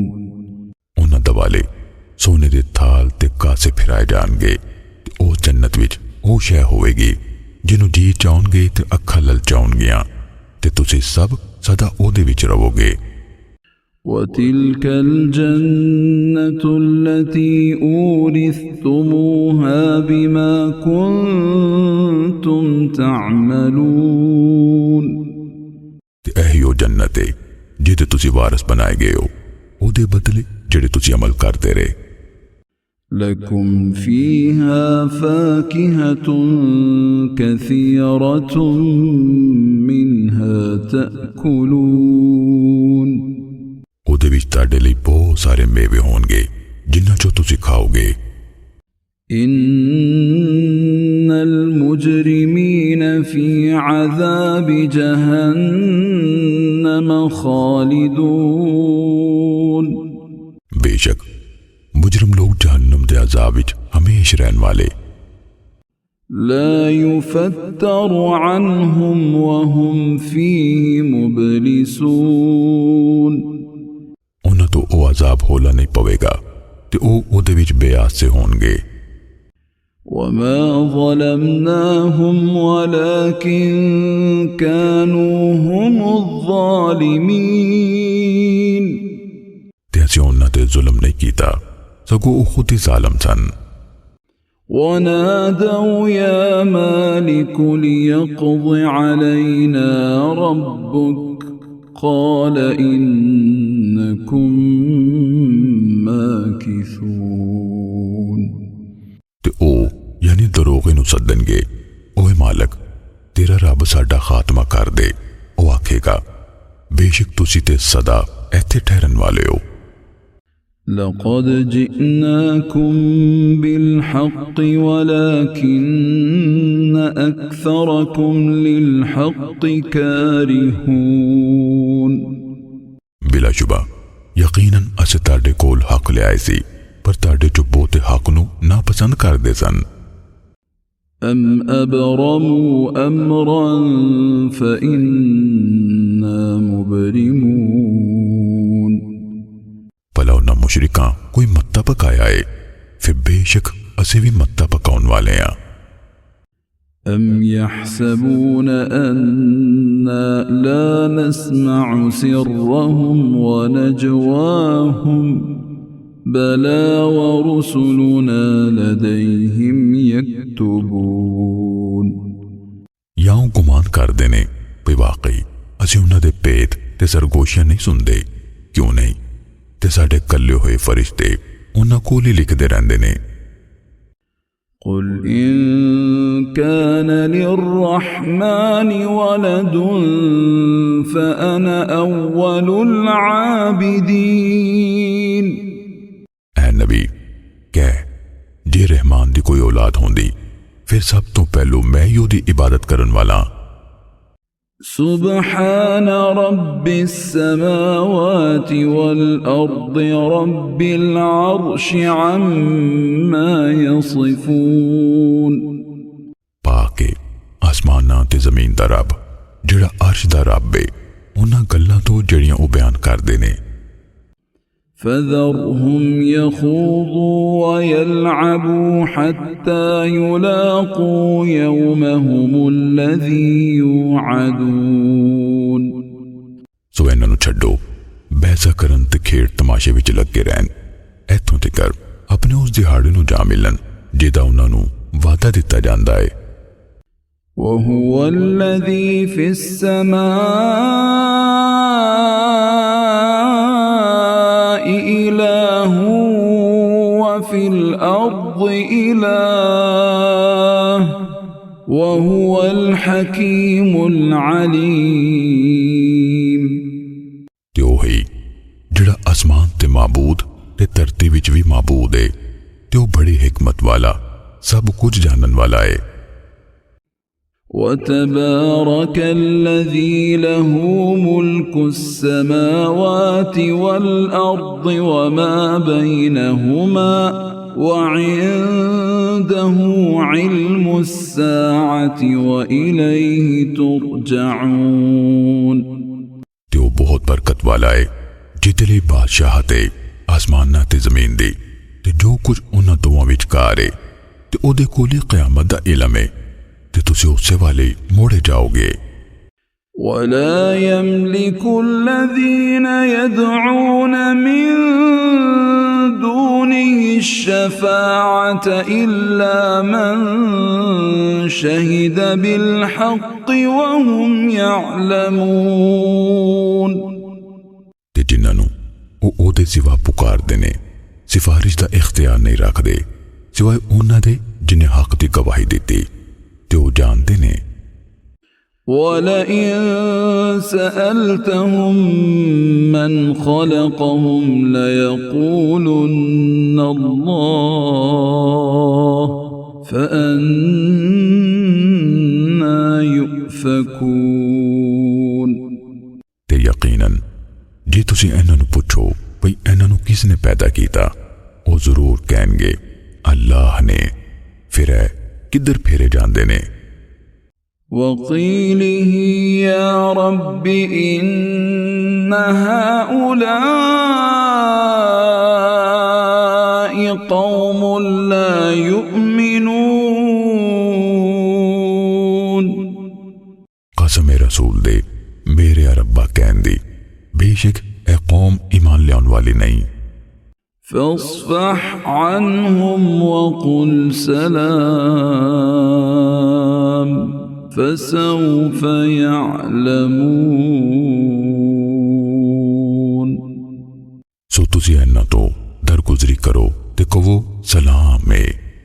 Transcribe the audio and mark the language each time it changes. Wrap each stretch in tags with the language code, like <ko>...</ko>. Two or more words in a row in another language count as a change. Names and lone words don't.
<pa>ਉਨ੍ਹਾਂ ਦਵਾਲੇ ਸੋਨੇ ਦੇ ਥਾਲ ਤੇ ਕਾਸੇ ਫਿਰਾਏ ਜਾਣਗੇ ਤੇ ਓ ਜੰਨਤ ਵਿਚ ਓ ਸ਼ੈ ਹੋਵੇਗੀ ਜਿਨ੍ਹੋਂ ਜੀ ਚਾਹਣਗੇ ਤੇ ਅੱਖਾਂ ਲਲਚਾਉਣਗੀਆਂ ਤੇ ਤੁਸੀਂ ਸਭ ਸਦਾ ਓਦੇ ਵਿਚ ਰਹੋਗੇ।</pa> <ar>وتلك الجنة التي أورثتموها بما كنتم تعملون।</ar> <pa>ਤੇ ਐਹੀ ਓ ਜੰਨਤ ਹੈ ਜਿਹਦੇ ਤੁਸੀਂ ਵਾਰਿਸ ਬਣਾਏ ਗਏ ਹੋ ਓਦੇ ਬਦਲੇ ਜਿਹੜੇ ਤੁਸੀਂ ਅਮਲ ਕਰਤੇ ਰਹੇ।</pa> <ar>لكم فيها فاكهة كثيرة منها تأكلون।</ar> <pa>ਓਦੇ ਵਿਚ ਤਾੜੇ ਲਈ ਬਹੁਤ ਸਾਰੇ ਮੇਵੇ ਹੋਣਗੇ ਜਿਨ੍ਹਾਂ ਚੋਂ ਤੁਸੀਂ ਖਾਓਗੇ।</pa> <ar>إن المجرمين في عذاب جهنم خالدون।</ar> <pa>ਬੇਸ਼ੱਕ ਮੁਜਰਮ ਲੋਕ ਜਹੰਨਮ ਦੇ ਅਜ਼ਾਬ ਵਿਚ ਹਮੇਸ਼ਾ ਰਹਿਣ ਵਾਲੇ।</pa> <ar>لا يفتر عنهم وهم فيه مبلسون।</ar> <pa>ਉਨ੍ਹਾਂ ਤੋਂ ਓ ਅਜ਼ਾਬ ਹੌਲਾ ਨਹੀਂ ਪਵੇਗਾ ਤੇ ਓ ਓਦੇ ਵਿਚ ਬੇਆਸ ਸੇ ਹੋਣਗੇ।</pa> <ar>وما ظلمناهم ولكن كانوا هم الظالمين</ar> <pa>ਤੇ ਅਸੀਂ ਉਨ੍ਹਾਂ ਤੇ ਜ਼ੁਲਮ ਨਹੀਂ ਕੀਤਾ ਸਗੋਂ ਵੋ ਖ਼ੁਦ ਹੀ ਜ਼ਾਲਿਮ ਸਨ।</pa> <ar>ونادوا يا مالك ليقض علينا ربك قال إنكم ماكثون</ar> <pa>ਤੇ ਓ ਯਾਨੀ ਦਰੋਗੇ ਨੂੰ ਸੱਦਣਗੇ ਓਏ ਮਾਲਕ ਤੇਰਾ ਰੱਬ ਸਾਡਾ ਖ਼ਾਤਮਾ ਕਰ ਦੇ। ਓ ਆਖੇਗਾ ਬੇਸ਼ੱਕ ਤੁਸੀਂ ਤੇ ਸਦਾ ਐਥੇ ਠਹਿਰਨ ਵਾਲੇ ਹੋ।</pa> <ar>لقد جئناكم بالحق ولكن أكثركم للحق كارهون</ar> <pa>ਬਿਲਾਸ਼ੁਬਾ ਯਕੀਨਨ ਅਸੀਂ ਤਾਡੇ ਕੋਲ ਹੱਕ ਲੈ ਆਏ ਸੀ ਪਰ ਤਾਡੇ ਚੋ ਬਹੁਤੇ ਹੱਕ ਨੂੰ ਨਾਪਸੰਦ ਕਰਦੇ ਸਨ।</pa> <ar>أم أبرموا أمرا فإنا مبرمون</ar> <pa>ਭਲਾ ਉਨ੍ਹਾਂ ਮੁਸ਼ਰਿਕਾਂ ਕੋਈ ਮੱਤਾ ਪਕਾਇਆ ਹੈ ਫਿਰ ਬੇਸ਼ੱਕ ਅਸੀਂ ਭੀ ਮੱਤਾ ਪਕਾਉਣ ਵਾਲੇ ਹਾਂ।</pa> <ar>أم يحسبون أنا لا نسمع سرهم ونجواهم بلى ورسلنا لديهم يكتبون</ar> <pa>ਯਾ ਗੁਮਾਨ ਕਰਦੇ ਨੇ ਭਈ ਵਾਕਈ ਅਸੀਂ ਉਨ੍ਹਾਂ ਦੇ ਭੇਦ ਤੇ ਸਰਗੋਸ਼ੀਆਂ ਨਹੀਂ ਸੁਣਦੇ। ਕਿਉਂ ਨਹੀਂ ਤੇ ਸਾਡੇ ਕੱਲ੍ਹੇ ਹੋਏ ਫ਼ਰਿਸ਼ਤੇ ਉਨ੍ਹਾਂ ਕੋਲ ਹੀ ਲਿਖਦੇ ਰਹਿੰਦੇ ਨੇ।</pa> <ar>قل إن كان للرحمن ولد فأنا أول العابدين</ar> <pa>ਐ ਨਬੀ ਕਹਿ ਜੇ ਰਹਿਮਾਨ ਦੀ ਕੋਈ ਔਲਾਦ ਹੁੰਦੀ ਫਿਰ ਸਭ ਤੋਂ ਪਹਿਲੂ ਮੈਂ ਹੀ ਓਦੀ ਇਬਾਦਤ ਕਰਨ ਵਾਲਾ।</pa> <ar>سبحان رب السماوات والأرض رب العرش عما يصفون</ar> <pa>ਪਾਕੇ ਆਸਮਾਨਾਂ ਤੇ ਜ਼ਮੀਨ ਦਾ ਰੱਬ ਜਿਹੜਾ ਅਰਸ਼ ਦਾ ਰੱਬ ਹੈ ਉਨ੍ਹਾਂ ਗੱਲਾਂ ਤੋਂ ਜੜੀਆਂ ਓ ਬਯਾਨ ਕਰਦੇ ਨੇ।</pa> <ar>فذرهم يخوضوا ويلعبوا حتى يلاقوا يومهم الذي يوعدون</ar> <pa>ਸੋ ਇਨ੍ਹਾਂ ਨੂੰ ਛੱਡੋ ਬੈਸਾ ਕਰਨ ਤੇ ਖੇਡ ਤਮਾਸ਼ੇ ਵਿਚ ਲੱਗੇ ਰਹਿਣ ਇੱਥੋਂ ਤਿਕਰ ਆਪਣੇ ਉਸ ਦਿਹਾੜੇ ਨੂੰ ਜਾ ਮਿਲਣ ਜਿਹਦਾ ਉਨ੍ਹਾਂ ਨੂੰ ਵਾਦਾ ਦਿੱਤਾ ਜਾਂਦਾ ਹੈ।</pa> <ar>وهو الذي في السماء إله وفي الأرض إله وهو الحكيم العليم</ar> <pa>ਤੇ ਓਹੀ ਜਿਹੜਾ ਆਸਮਾਨ ਤੇ ਮਾਬੂਦ ਤੇ ਧਰਤੀ ਵਿਚ ਭੀ ਮਾਬੂਦ ਹੈ ਤੇ ਓ ਬੜੀ ਹਿਕਮਤ ਵਾਲਾ ਸਭ ਕੁਝ ਜਾਣਨ ਵਾਲਾ ਹੈ।</pa> <ar>وتبارك الذي له ملك السماوات والأرض وما بينهما وعنده علم الساعة وإليه ترجعون</ar> <pa>ਤੇ ਓ ਬਹੁਤ ਬਰਕਤ ਵਾਲਾ ਹੈ ਜਿਹਦੇ ਲਈ ਬਾਦਸ਼ਾਹਤ ਹੈ ਆਸਮਾਨਾਂ ਤੇ ਜ਼ਮੀਨ ਦੀ ਤੇ ਜੋ ਕੁਝ ਉਨ੍ਹਾਂ ਦੋਵਾਂ ਵਿਚਕਾਰ ਹੈ ਤੇ ਓਦੇ ਕੋਲ ਹੀ ਕ਼ਯਾਮਤ ਦਾ ਇਲਮ ਹੈ ਤੇ ਤੁਸੀਂ ਉਸਸੇ ਵਾਲੇ ਮੋੜੇ ਜਾਓਗੇ।</pa> <ar>ولا يملك الذين يدعون من دونه الشفاعة إلا من شهد بالحق وهم يعلمون</ar> <pa>ਤੇ ਜਿਨ੍ਹਾਂ ਨੂੰ ਓ ਓਦੇ ਸਿਵਾ ਪੁਕਾਰਦੇ ਨੇ ਸਿਫ਼ਾਰਿਸ਼ ਦਾ ਇਖ਼ਤਿਆਰ ਨਹੀਂ ਰੱਖਦੇ ਸਿਵਾਏ ਉਨ੍ਹਾਂ ਦੇ ਜਿਨ੍ਹੇਂ ਹੱਕ ਦੀ ਗਵਾਹੀ ਦਿੱਤੀ ਤੇ ਓ ਜਾਣਦੇ ਨੇ।</pa> <ar>ولئن سألتهم من خلقهم ليقولن الله فأنا يؤفكون</ar> <pa>ਤੇ ਯਕੀਨਨ ਜੇ ਤੁਸੀਂ ਇਨ੍ਹਾਂ ਨੂੰ ਪੁੱਛੋ ਭਈ ਇਨ੍ਹਾਂ ਨੂੰ ਕਿਸਨੇ ਪੈਦਾ ਕੀਤਾ ਓ ਜ਼ਰੂਰ ਕਹਿਣਗੇ ਅੱਲਾਹ ਨੇ। ਫਿਰ ਕਿੱਧਰ ਫੇਰੇ ਜਾਂਦੇ ਨੇ।</pa> <ar>وقيله يا رب إن هؤلاء قوم لا يؤمنون</ar> <pa>ਕਸਮ ਰਸੂਲ ਦੇ ਮੇਰੇ ਰੱਬਾ ਕਹਿਣ ਦੀ ਬੇਸ਼ੱਕ ਏ ਕੌਮ ਈਮਾਨ ਲਿਆਉਣ ਵਾਲੀ ਨਹੀਂ।</pa> <ar>فاصفح عنهم وقل سلام فسوف يعلمون।</ar> <pa>ਸੋ ਤੁਸੀਂ ਇਨ੍ਹਾਂ ਤੋਂ ਦਰਗੁਜ਼ਰੀ ਕਰੋ ਤੇ ਕਹੋ ਸਲਾਮ ਹੈ।</pa>